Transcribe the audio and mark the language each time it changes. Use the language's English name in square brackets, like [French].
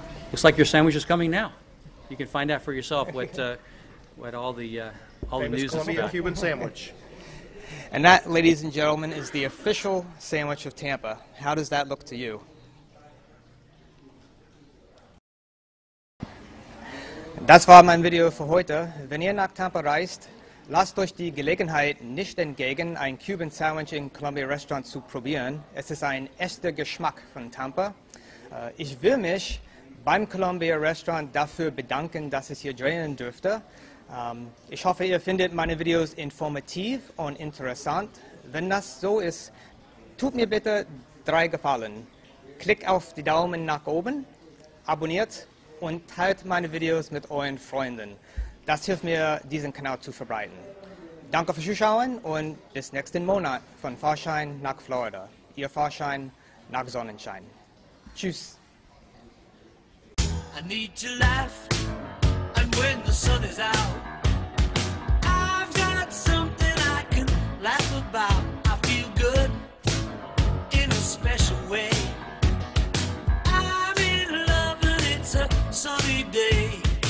[English] Looks like your sandwich is coming now. You can find out for yourself what all the Famous news is Columbia about. Cuban sandwich. And that, ladies and gentlemen, is the official sandwich of Tampa. How does that look to you? [German] Das war mein Video für heute. Wenn ihr nach Tampa reist, lasst euch die Gelegenheit nicht entgegen, ein Cuban Sandwich im Columbia Restaurant zu probieren. Es ist ein echter Geschmack von Tampa. Ich will mich beim Columbia Restaurant dafür bedanken, dass ich hier drehen durfte. Ich hoffe, ihr findet meine Videos informativ und interessant. Wenn das so ist, tut mir bitte 3 Gefallen. Klickt auf die Daumen nach oben, abonniert und teilt meine Videos mit euren Freunden. Das hilft mir, diesen Kanal zu verbreiten. Danke fürs Zuschauen und bis nächsten Monat von Fahrschein nach Florida. Ihr Fahrschein nach Sonnenschein. Tschüss. [English] I need to laugh, and when the sun is out, I've got something I can laugh about. I feel good in a special way. I'm in love and it's a sunny day.